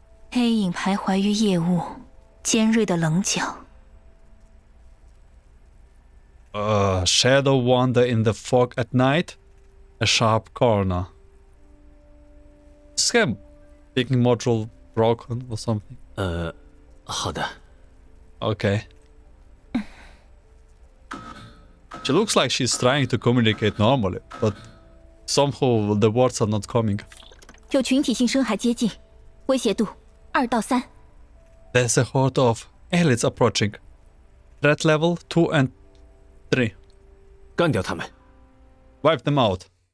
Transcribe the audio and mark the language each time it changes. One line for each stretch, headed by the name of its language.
Chinese: 黑影徘徊于夜雾，尖锐的棱角。
English: Shadow wander in the fog at night. A sharp corner. Is her picking module broken or something?
Chinese: 好的。
English: Okay. She looks like she's trying to communicate normally, but somehow the words are not coming.
Chinese: 有群体性深海接近，威胁度2到3。
English: There's a horde of elites approaching. Threat level 2 and 3.
Chinese: 干掉他们。
English: Wipe them out.